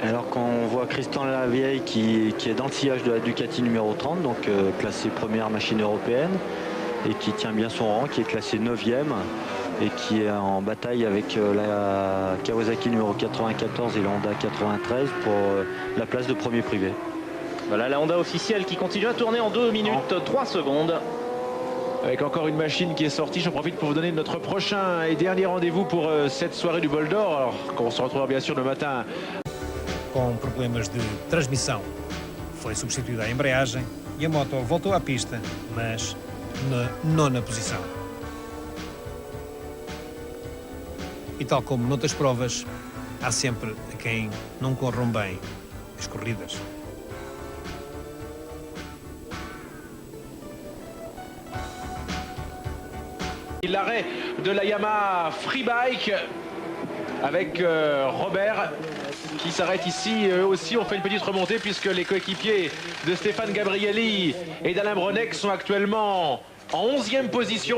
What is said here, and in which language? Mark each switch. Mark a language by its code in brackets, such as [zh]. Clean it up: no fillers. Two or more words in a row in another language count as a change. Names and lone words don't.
[fr] Alors qu'on voit Christian Lavieille qui est dans le sillage de la Ducati numéro 30, donc classé première machine européenne et qui tient bien son rang, qui est classé 9e et qui est en bataille avec la Kawasaki numéro 94 et la Honda 93 pour la place de premier privé. Voilà la Honda officielle qui continue à tourner en 2 minutes 3 secondes. Avec encore une machine qui est sortie, j'en profite pour vous donner notre prochain et dernier rendez-vous pour cette soirée du bol d'or. Alors qu'on se retrouvera bien sûr le matin. [pt] Com problemas de transmissão, foi substituída a embreagem e a moto voltou à pista, mas na 9ª posição. E tal como noutras provas, há sempre a quem não corram bem as corridas. [fr] L'arrêt de la Yamaha Freebike avec Robert qui s'arrête ici. Eux aussi ont fait une petite remontée puisque les coéquipiers de Stéphane Gabrielli et d'Alain Bronek sont actuellement en 11e position.